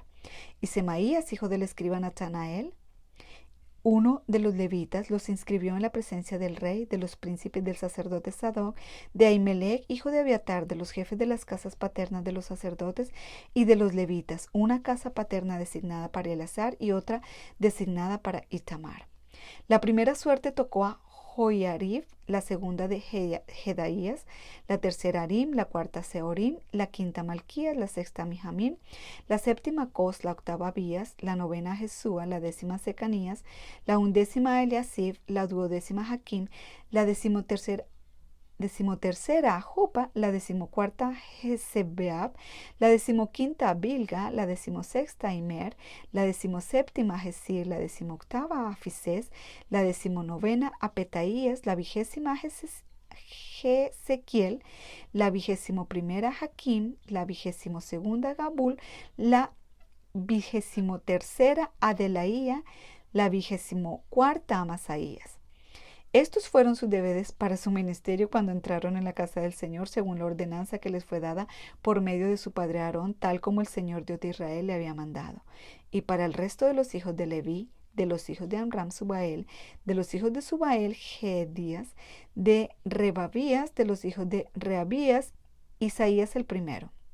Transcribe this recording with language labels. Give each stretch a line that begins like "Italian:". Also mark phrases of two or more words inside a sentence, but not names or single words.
Spanish: Y Semaías, hijo del escriba Natanael, uno de los levitas, los inscribió en la presencia del rey, de los príncipes, del sacerdote Sadoc, de Ahimelech, hijo de Abiatar, de los jefes de las casas paternas de los sacerdotes y de los levitas, una casa paterna designada para Eleazar y otra designada para Itamar. La primera suerte tocó a Joiarib, la segunda de Jedaías, la tercera Arim, la cuarta Seorim, la quinta Malquías, la sexta Mijamim, la séptima Cos, la octava Abías, la novena Jesúa, la décima Secanías, la undécima Eliasib, la duodécima Jaquim, la decimotercera Jupa, la decimocuarta Jezebeab, la decimoquinta Bilga, la decimosexta Imer, la decimoséptima Jesir, la decimoctava Afisés, la decimonovena Apetaías, la vigésima Jezequiel, la vigésimoprimera Jaquim, la vigésimosegunda Gabul, la vigésimotercera Adelaía, la vigésimocuarta Amasaías. Estos fueron sus deberes para su ministerio cuando entraron en la casa del Señor, según la ordenanza que les fue dada por medio de su padre Aarón, tal como el Señor Dios de Israel le había mandado. Y para el resto de los hijos de Leví, de los hijos de Amram, Subael, de los hijos de Subael, Gedías, de Rebabías, de los hijos de Reabías, Isías el primero.